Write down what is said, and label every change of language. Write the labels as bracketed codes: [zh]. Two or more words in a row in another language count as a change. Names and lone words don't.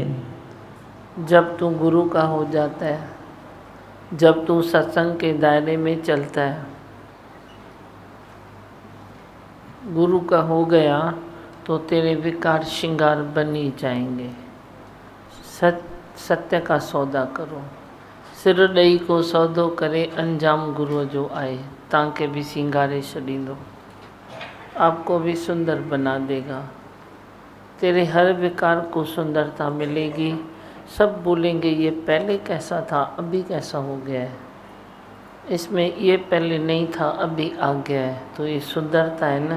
[hi] जब तू गुरु का हो जाता है, जब तू सत्संग के दायरे में चलता है, गुरु का हो गया तो तेरे विकार श्रृंगार बन ही जाएंगे। सत्य का सौदा करो, [sd] सिर ॾेई को सौदो करे, अंजाम गुरु जो आए, ताके भी सिंगारे छॾींदो। [hi] आपको भी सुंदर बना देगा। तेरे हर विकार को सुंदरता मिलेगी। सब बोलेंगे ये पहले कैसा था, अभी कैसा हो गया है, इसमें ये पहले नहीं था अभी आ गया है। तो ये सुंदरता है ना।